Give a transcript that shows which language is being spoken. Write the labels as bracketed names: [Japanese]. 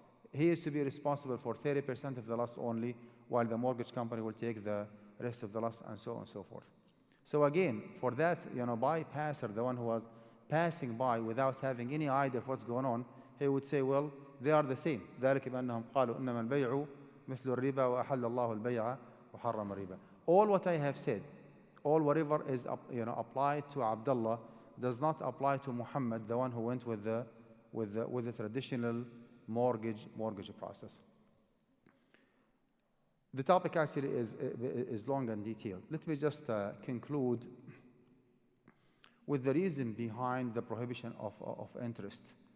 [English] He is to be responsible for 30% of the loss only, while the mortgage company will take the rest of the loss, and so on and so forth. So again, for that, bypasser, the one who was passing by without having any idea of what's going on, he would say, well, they are the same. [Arabic] ذلك بأنهم قالوا إنما البيع مثل الربا وأحل الله البيع وحرم الربا. [English] All what I have said, all whatever is applied to Abdullah does not apply to Muhammad, the one who went with the traditional mortgage process. The topic actually is long and detailed. Let me just conclude with the reason behind the prohibition of interest.